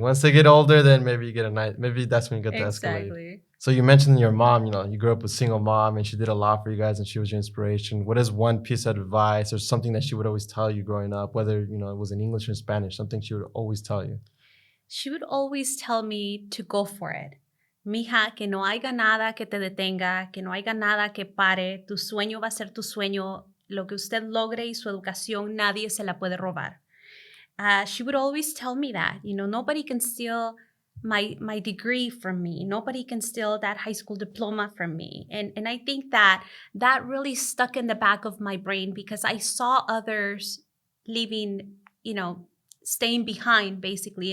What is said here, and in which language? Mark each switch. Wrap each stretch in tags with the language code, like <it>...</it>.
<en>Once they get older, then maybe you get a nice. Maybe that's when you get the Escalade. Exactly. So you mentioned your mom. You grew up with a single mom, and she did a lot for you guys, and she was your inspiration. What is one piece of advice or something that she would always tell you growing up, whether it was in English or Spanish? Something she would always tell you. She would always tell me to go for it.</en> <es>Mija, que no haya nada que te detenga, que no haya nada que pare. Tu sueño va a ser tu sueño. Lo que usted logre y su educación, nadie se la puede robar.</es> <en>She would always tell me that, nobody can steal my degree from me. Nobody can steal that high school diploma from me. And I think that really stuck in the back of my brain because I saw others leaving, staying behind basically.</en>